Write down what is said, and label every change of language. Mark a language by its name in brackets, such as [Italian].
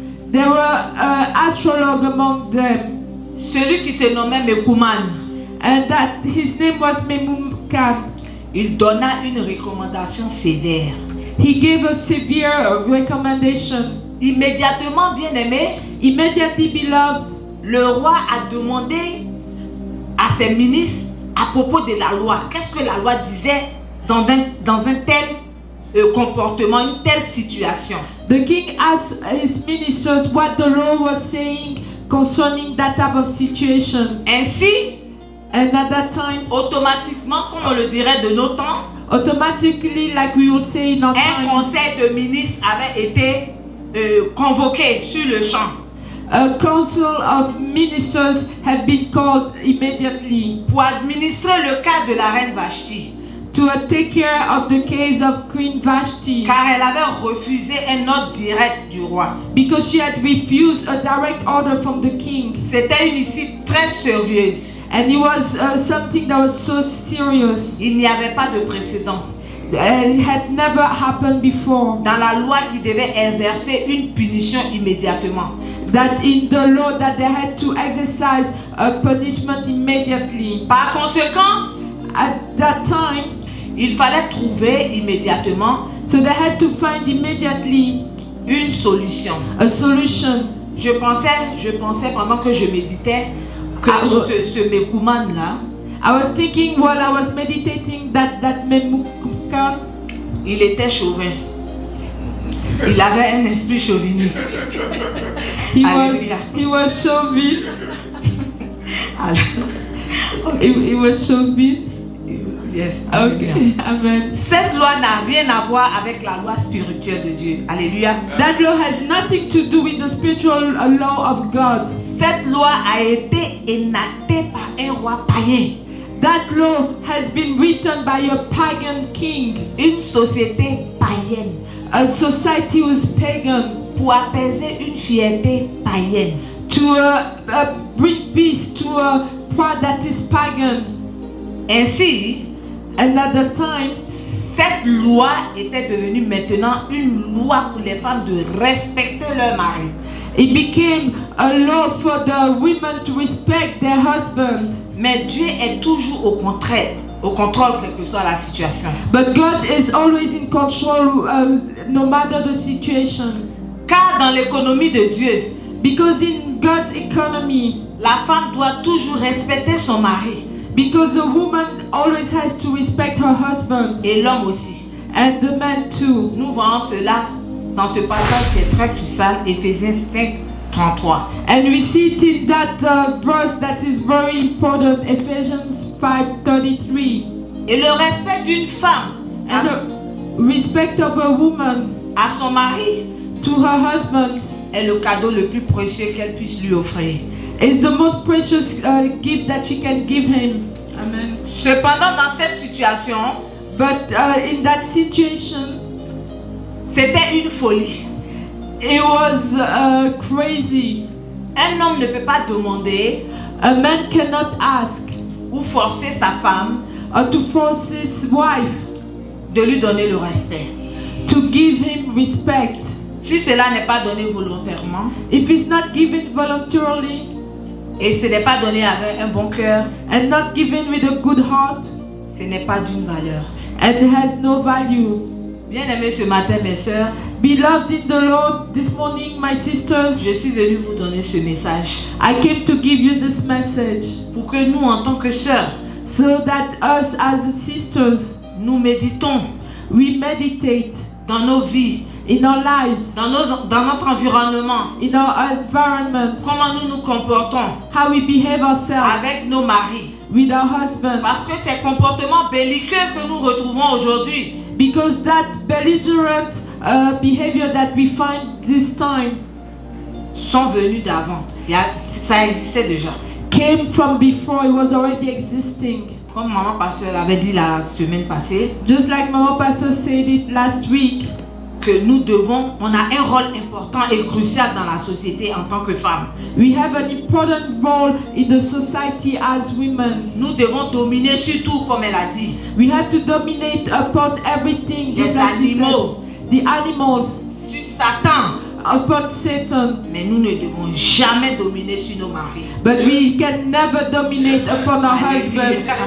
[English] there were astrologers among them, [French] Celui qui se nommait Mekouman. [English] and that his name was Memucan. [French] Il donna une recommandation sévère. [English] He gave a severe recommendation. [French] Immédiatement, bien aimé, [English] Immediately, beloved, [French] le roi a demandé à ses ministres à propos de la loi. Qu'est-ce que la loi disait dans un tel comportement, une telle situation. [English] the king asked his ministers what the law was saying concerning that type of situation. [French] Ainsi, [English] And at that time, [French] automatiquement, comme on le dirait de nos temps, [English] automatically, like we would say in our [French] un [English] time, [French] conseil de ministres avait été convoqué sur le champ [English] a council of ministers had been called immediately [French] pour administrer le cas de la reine Vashti, [English] to take care of the case of Queen Vashti, [French] car elle avait refusé un ordre direct du roi. [English] because she had refused a direct order from the king. [French] C'était une issue très sérieuse. [English] And it was something that was so serious. [French] Il n'y avait pas de précédent [English] It had never happened before. [French] dans la loi qui devait exercer une punition immédiatement. [English] That in the law that they had to exercise a punishment immediately. [French] Par conséquent, [English] At that time, [French] il fallait trouver immédiatement [English] so they had to find immediately [French] une solution. [English] a solution. [French] Je pensais pendant que je méditais que ce Mekouman là, [English] I was thinking while I was meditating that Memucan, [French] il était chauvin. Il avait un esprit chauviniste. Alléluia. [English] he was chauvin. [French] Alors, [English] He was chauvin. yes. Okay, amen. [French] Cette loi n'a rien à voir avec la loi spirituelle de Dieu. Alléluia. [English] That law has nothing to do with the spiritual law of God. [French] Cette loi a été énactée par un roi païen. [English] That law has been written by a pagan king, [French] Une société païenne. [English] a society who is pagan, [French] Pour apaiser une fierté païenne. [English] to bring peace to a part that is pagan. [French] Ainsi, [English] And at the time, [French] cette loi était devenue maintenant une loi pour les femmes de respecter leur mari. [English] it became a law for the women to respect their husband. [French] Mais Dieu est toujours au contrôle, quelle que soit la situation. [English] But God is always in control, no matter the situation. [French] Car dans l'économie de Dieu, [English] Because in God's economy, [French] la femme doit toujours respecter son mari. [English] because a woman always has to respect her husband, [French] Et l'homme aussi. [English] and the man too. [French] Nous voyons cela dans ce passage qui est très crucial, Éphésiens 5, 33. [English] And we see it in that verse that is very important, Ephesians 5:33. [French] Et le respect d'une femme [English] And the respect of a woman [French] à son mari [English] to her husband [French] est le cadeau le plus précieux qu'elle puisse lui offrir. [English] is the most precious gift that she can give him. Amen. [French] Cependant, dans cette situation, [English] But in that situation, [French] c'était une folie. [English] it was crazy. [French] Un homme ne peut pas demander [English] A man cannot ask [French] ou forcer sa femme [English] or to force his wife [French] de lui donner le respect. [English] to give him respect. [French] Si cela n'est pas donné volontairement, [English] If it's not given voluntarily [French] et ce n'est pas donné avec un bon cœur, [English] and not given with a good heart, [French] ce n'est pas d'une valeur. [English] and has no value. [French] Bien-aimés, ce matin, mes sœurs, [English] Beloved in the Lord, this morning, my sisters, [French] je suis venue vous donner ce message [English] I came to give you this message [French] pour que nous, en tant que sœurs, [English] so that us as sisters, [French] nous méditons [English] we meditate [French] dans nos vies, [English] in our lives, [French] dans notre environnement, [English] in our environment, [French] comment nous nous comportons [English] how we behave ourselves [French] avec nos maris. [English] with our husbands. [French] Parce que ces comportements belliqueux que nous retrouvons aujourd'hui [English] Because that belligerent behavior that we find this time [French] sont venus d'avant. Ça existait déjà. [English] came from before, it was already existing. [French] Comme maman pasteur l'avait dit la semaine passée, [English] Just like Mama Pastor said it last week, [French] que nous devons, on a un rôle important et crucial dans la société en tant que femmes. [English] we have an important role in the society as women. [French] Nous devons dominer sur tout, comme elle a dit. [English] We have to dominate upon everything, just [French] Les [English] like she said. [French] animaux, [English] The animals, [French] sur Satan. [English] upon Satan. [French] Mais nous ne devons jamais dominer sur nos maris. [English] But we can never dominate upon our husbands.